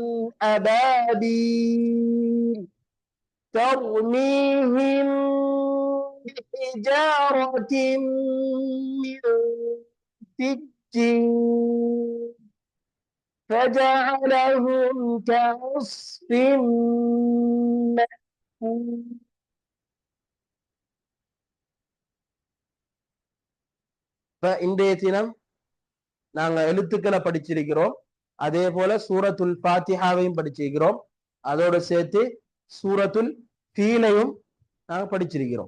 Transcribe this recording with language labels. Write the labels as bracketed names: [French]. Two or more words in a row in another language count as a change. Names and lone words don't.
[Arabic] أبابيل ترميهم بحجارة من سجين فجعلهم كعصف مأكول. [Tamil] இன்றைய தினம் நாங்க எழுத்துக்களை படிச்சிருக்கிறோம். அதே போல சூரத்துல் ஃபாத்திஹாவையும் படிச்சிருக்கிறோம். அதோடு சேர்த்து சூரத்துல் ஃபீலையும் நாங்க படிச்சிருக்கிறோம்.